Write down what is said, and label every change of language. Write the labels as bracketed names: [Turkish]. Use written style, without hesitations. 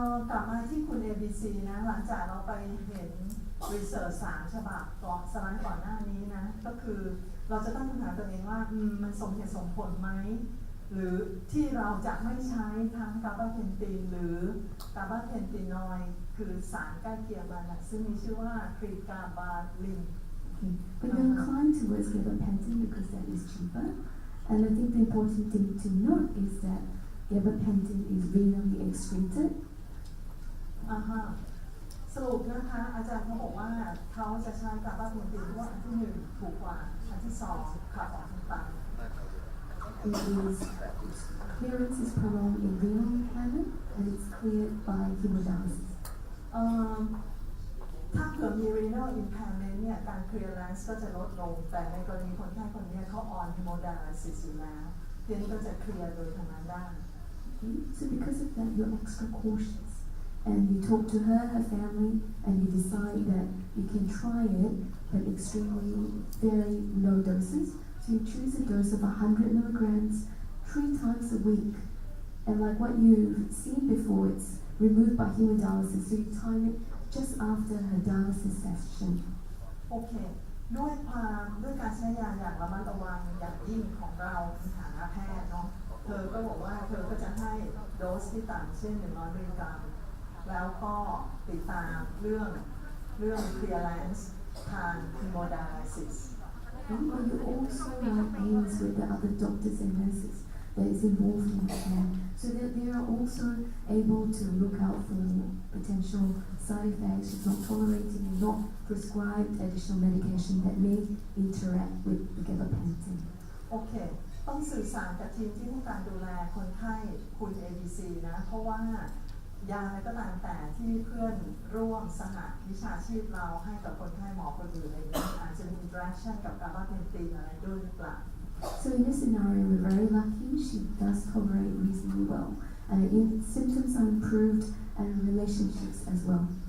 [Thai] กลับมาที่คุณ ABC นะหลังจากเราไปเห็น research 3 ฉบับก่อนสไลด์ก่อนหน้านี้นะก็คือเราจะตั้งคำถามตัวเองว่ามันสมเหตุสมผลไหมหรือที่เราจะไม่ใช้ทั้งกาบาเพนตินหรือกาบาเพนตินอยด์คือสารใกล้เคียงมันซึ่งมีชื่อว่าครีกาบาลิน [English] Okay. But you're inclined towards gabapentin because that is cheaper. And I think the important thing to note is that gabapentin is renally excreted. [Thai] สรุปนะคะอาจารย์เขาบอกว่าเขาจะใช้กาบาเพนตินเพราะว่าอันที่1ถูกกว่าอันที่2ขับออกทางตัน [English] Clearance is prolonged in renal impairment and it's cleared by hemodialysis. [Thai] ถ้าเกิดมี renal impairment เนี่ยการ clearance ก็จะลดลงแต่ในกรณีคนไข้คนนี้เขา on hemodialysis อยู่แล้วทีนี้ก็จะเคลียร์โดยทางนั้นได้ [English] Okay? So because of that, you're extra cautious. And you talk to her family, and you decide that you can try it, but extremely, very low doses. So you choose a dose of 100 milligrams 3 times a week. And like what you've seen before, it's removed by hemodialysis. So you time it just after her dialysis session. [Thai] โอเคด้วยการใช้ยาอย่างระมัดระวังอย่างยิ่งของเราในฐานะแพทย์เนาะเธอก็บอกว่าเธอก็จะให้โดสที่ต่ำเช่น100 มิลลิกรัมแล้วก็ติดตามเรื่อง clearance ทาง hemodialysis. [English] And you also like aims with the other doctors and nurses that is involved in care, so that they are also able to look out for potential side effects, she's not tolerating and not prescribed additional medication that may interact with the gabapentin. [Thai] โอเค ต้องสื่อสารกับทีมที่ต้องการดูแลคนไข้คุณ ABC นะ เพราะว่ายาอะไรก็ตามแต่ที่เพื่อนร่วมสหวิชาชีพเราให้กับคนไข้หมอคนอื่นอะไรอย่างเงี้ยอาจจะมี interaction กับกาบาเพนตินอะไรด้วยหรือเปล่า [English] So in this scenario, we're very lucky. She does tolerate reasonably well. Symptoms are improved and relationships as well.